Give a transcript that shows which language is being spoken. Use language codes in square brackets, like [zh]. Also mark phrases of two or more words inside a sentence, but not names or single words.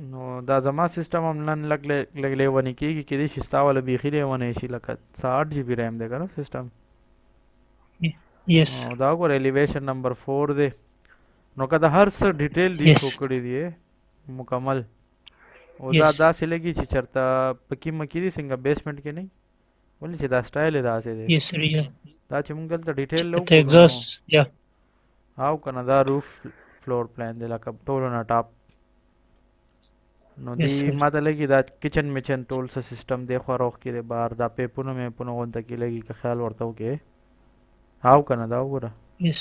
[ps] نو دا زما سیسټم هم نن لږ لیونی کېږي کېدای شي ستا والا بیخي لیونی شي لکه 8 [en] GB RAM [ps] دی که نه سیسټم [en] Yes. [ps] دا وګوره [en] elevation number [ps] 4 دی نو که د هر څه ډیټیل دی [en] Yes. [ps] شو کړي دی مکمل او دا [en] Yes. [ps] داسې لګي چې چېرته پکې مکې دي څنګه بیسمنټ کې نه وي ولې چې دا سټایل یې داسې دی [en] Yes sir. Yeah. [ps] دا چې موږ دلته ډیټیل [en] The [ps] وګورو نو [en] exhaust. Yeah. [ps] او که نه دا [en] roof floor plan [ps] دی لکه ټولو نه ټاپ نو [en] Yes [ps] دی [en] sir. [ps] ما ته لګي دا کچن میچن ټول څه سیسټم دی خو روغ کې دی بار دا پیپونه میپونه غونته کې لګي که خیال ورته وکې او که نه دا وګوره [en] Yes.